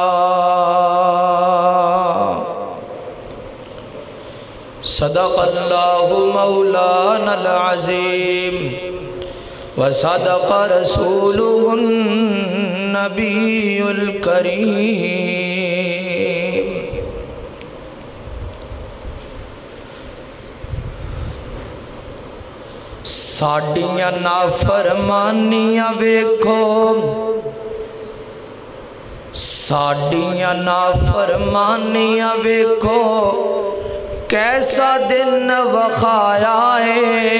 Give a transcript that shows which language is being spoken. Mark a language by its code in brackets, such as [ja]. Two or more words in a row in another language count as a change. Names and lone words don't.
[ar] صدق اللہ مولانا العظیم وصدق رسوله النبی الکریم [pa] ساڈیاں نافرمانیاں ویکھو ساڈیاں نافرمانیاں ویکھو کیسا دن وخایا ہے